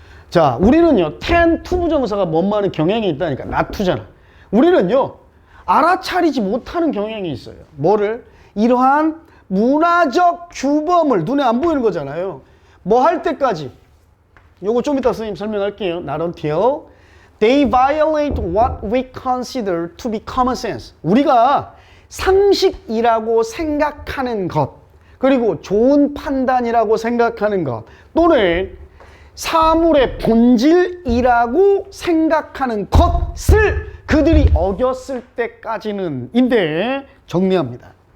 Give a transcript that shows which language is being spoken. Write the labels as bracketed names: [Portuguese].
[Korean] 자, 우리는요 ten 투부정사가 뭔 경향이 있다니까. 나투잖아. 우리는요 알아차리지 못하는 경향이 있어요. 뭐를? 이러한 문화적 규범을, 눈에 안 보이는 거잖아요. 뭐 할 때까지? 요거 좀 이따 선생님 설명할게요. [English] Not until they violate what we consider to be common sense. [Korean] 우리가 상식이라고 생각하는 것, 그리고 좋은 판단이라고 생각하는 것, 또는 사물의 본질이라고 생각하는 것을 그들이 어겼을 때까지는 인데 정리합니다.